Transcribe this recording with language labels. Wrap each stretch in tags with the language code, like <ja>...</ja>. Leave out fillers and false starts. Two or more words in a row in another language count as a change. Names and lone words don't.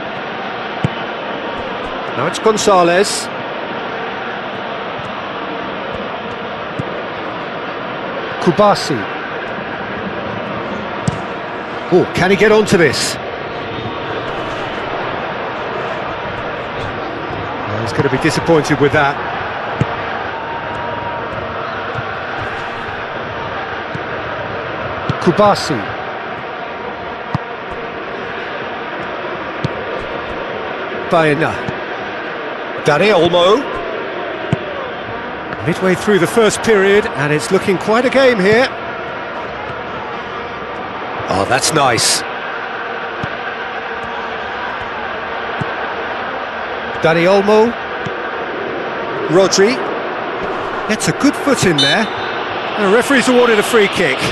<en>Now it's Gonzalez. Kubasi. Oh, can he get onto this? Oh, he's going to be disappointed with that. Kubasi. Baena. Dani Olmo. Midway through the first period, and it's looking quite a game here. Oh, that's nice. Dani Olmo. Rodri. Gets a good foot in there. And the referee's awarded a free kick.</en>